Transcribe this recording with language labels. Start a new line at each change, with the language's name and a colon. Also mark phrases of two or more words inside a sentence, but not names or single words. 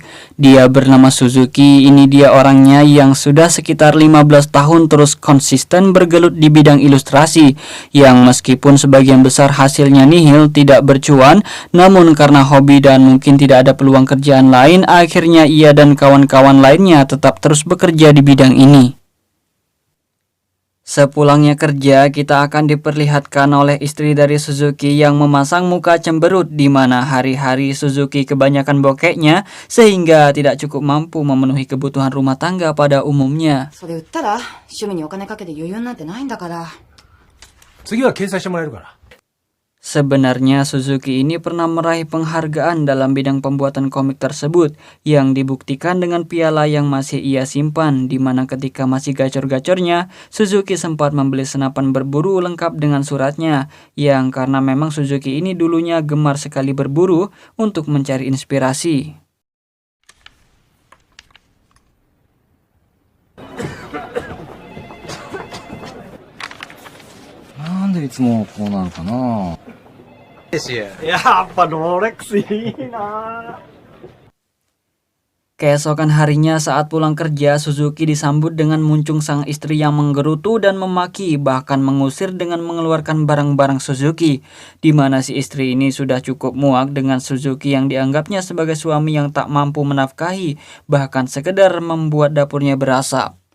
Indonesian: Dia bernama Suzuki, ini dia orangnya yang sudah sekitar 15 tahun terus konsisten bergelut di bidang ilustrasi, yang meskipun sebagian besar hasilnya nihil, tidak bercuan, namun karena hobi dan mungkin tidak ada peluang kerjaan lain, akhirnya ia dan kawan-kawan lainnya tetap terus bekerja di bidang ini. Sepulangnya kerja, kita akan diperlihatkan oleh istri dari Suzuki yang memasang muka cemberut di mana hari-hari Suzuki kebanyakan bokeknya sehingga tidak cukup mampu memenuhi kebutuhan rumah tangga pada umumnya.
Japanese: それ売ったら趣味にお金かけて余裕になってないんだから。次は掲載してもらえるから。
Indonesian: Sebenarnya Suzuki ini pernah meraih penghargaan dalam bidang pembuatan komik tersebut yang dibuktikan dengan piala yang masih ia simpan, di mana ketika masih gacor-gacornya Suzuki sempat membeli senapan berburu lengkap dengan suratnya, yang karena memang Suzuki ini dulunya gemar sekali berburu untuk mencari inspirasi.
Japanese: なんでいつもこうなるかな。やっぱロレックスいいな。
Indonesian: Keesokan harinya saat pulang kerja, Suzuki disambut dengan muncung sang istri yang menggerutu dan memaki, bahkan mengusir dengan mengeluarkan barang-barang Suzuki, di mana si istri ini sudah cukup muak dengan Suzuki yang dianggapnya sebagai suami yang tak mampu menafkahi, bahkan sekedar membuat dapurnya berasap.